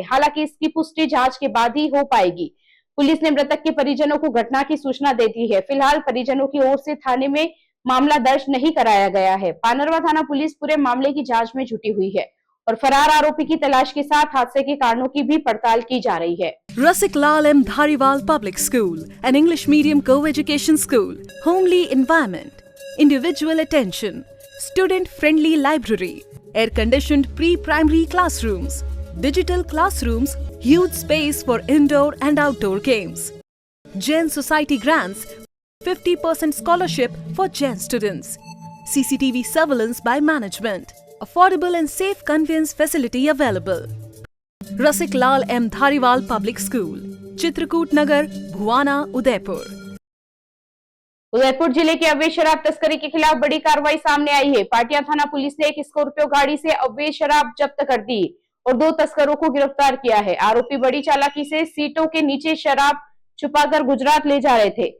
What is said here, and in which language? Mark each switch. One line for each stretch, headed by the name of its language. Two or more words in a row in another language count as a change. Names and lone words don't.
Hindi: हालांकि इसकी पुष्टि जांच के बाद ही हो पाएगी। पुलिस ने मृतक के परिजनों को घटना की सूचना दे दी है। फिलहाल परिजनों की ओर से थाने में मामला दर्ज नहीं कराया गया है। पानरवा थाना पुलिस पूरे मामले की जांच में जुटी हुई है और फरार आरोपी की तलाश के साथ हादसे के कारणों की भी पड़ताल की जा रही है।
English: Rasik Lal M. Dhariwal Public School, an English medium co-education school, homely environment, individual attention, student-friendly library, air-conditioned pre-primary classrooms, digital classrooms, huge space for indoor and outdoor games. Jain Society grants 50% scholarship for Jain students. CCTV surveillance by management. Affordable and safe conveyance facility available. Rasik Lal M. Dhariwal Public School, Chitrakoot Nagar, Bhuwana, Udaipur.
Hindi: उदयपुर जिले के अवैध शराब तस्करी के खिलाफ बड़ी कार्रवाई सामने आई है। पाटिया थाना पुलिस ने एक स्कॉर्पियो गाड़ी से अवैध शराब जब्त कर दी और 2 तस्करों को गिरफ्तार किया है। आरोपी बड़ी चालाकी से सीटों के नीचे शराब छुपाकर गुजरात ले जा रहे थे।